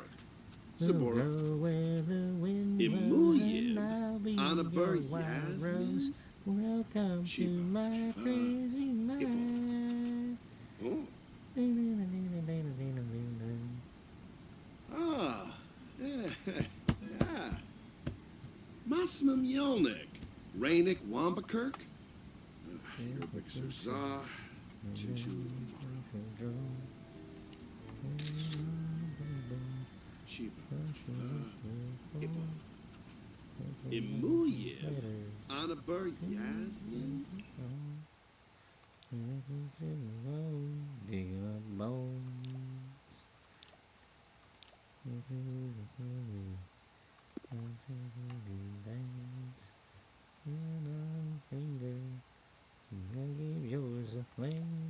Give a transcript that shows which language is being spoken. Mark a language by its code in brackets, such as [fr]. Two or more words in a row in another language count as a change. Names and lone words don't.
[en] Go where the wind blows, and I'll be your wild rose. Welcome to my crazy life. Ah, yeah. Masma Mjolnir, Rainik Wambakirk, Yerbixer Za, Tinchu Chiba, Ibo, Imuyib, Anaber Yasmin, Digging up bones. Dance. Finger. I give yours a flame.